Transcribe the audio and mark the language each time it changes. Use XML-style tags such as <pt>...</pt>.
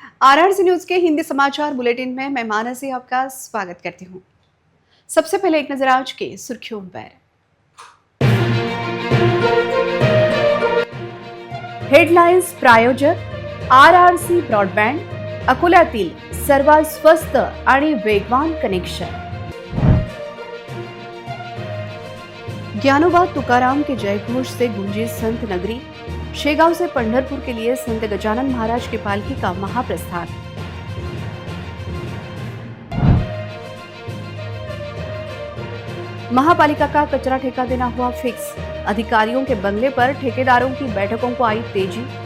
<hi>RRC news के हिंदी समाचार bulletin में मैं मानसी आपका स्वागत करती हूँ। सबसे पहले एक नजर आज के सुर्खियों पर।</hi> <mr>हेडलाइन्स प्रायोजक आरआरसी ब्रॉडबँड, अकोल्यातील सर्वात स्वस्त आणि वेगवान कनेक्शन।</mr> <hi>ज्ञानोबा तुकाराम के जयघोष से गूंजी संत नगरी। शेगांव से पंढरपुर के लिए संत गजानन महाराज की पालकी का महाप्रस्थान। महापालिका का कचरा ठेका देना हुआ फिक्स। अधिकारियों के बंगले पर ठेकेदारों की बैठकों को आई तेजी।</hi>